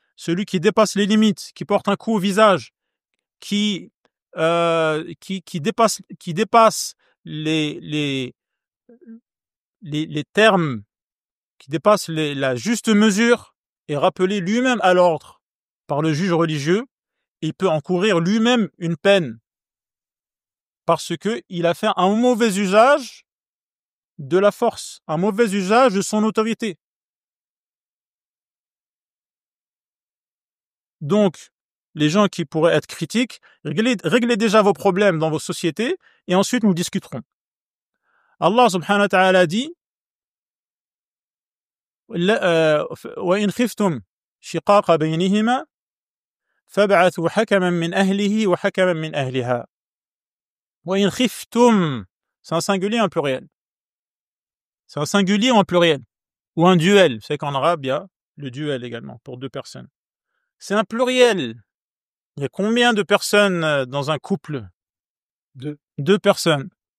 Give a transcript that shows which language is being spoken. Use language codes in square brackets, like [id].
[fr] Celui qui dépasse les limites, qui porte un coup au visage, qui dépasse les termes, qui dépasse la juste mesure, est rappelé lui-même à l'ordre par le juge religieux, il peut encourir lui-même une peine parce que il a fait un mauvais usage de la force, un mauvais usage de son autorité. Donc, les gens qui pourraient être critiques, réglez déjà vos problèmes dans vos sociétés et ensuite nous discuterons. [ar] Allah subhanahu wa ta'ala dit وَإِنْ خِفْتُمْ شِقَاقَ بَيْنِهِمَا فَابْعَثُوا حَكَمًا مِنْ أَهْلِهِ وَحَكَمًا مِنْ أَهْلِهَا. وَإِنْ خِفْتُمْ, [fr] c'est un singulier ou un pluriel? C'est un singulier ou un pluriel? Ou un duel? C'est qu'en arabe, il y a le duel également, pour deux personnes. C'est un pluriel. Il y a combien de personnes dans un couple? Deux personnes.